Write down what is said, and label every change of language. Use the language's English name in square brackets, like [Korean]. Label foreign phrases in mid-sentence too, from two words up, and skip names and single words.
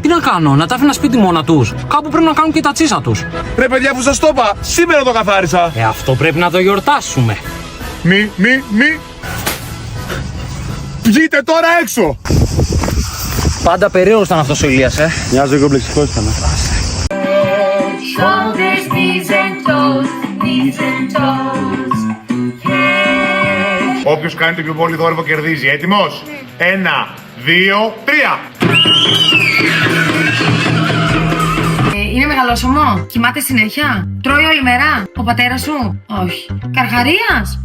[Greek] Τι να κάνω, να τα άφηνα σπίτι μόνα τους. Κάπου πρέπει να κάνουν και τα τσίσα τους. Ρε παιδιά, που σας το είπα, σήμερα το καθάρισα. Αυτό πρέπει να το γιορτάσουμε. Μη. Βγείτε τώρα έξω. Πάντα περίεργος ήταν αυτός ο Ηλίας, Μοιάζει ο κομπλεξικός ήταν. [English] Shoulders, knees and toes, knees and toes. [Greek] Όποιος κάνει το πιο πολύ θόρυβο κερδίζει. Έτοιμος? 1, 2, 3. Είναι μεγαλόσωμο, κοιμάται συνέχεια, τρώει όλη μέρα, ο πατέρας σου, όχι. Καρχαρίας.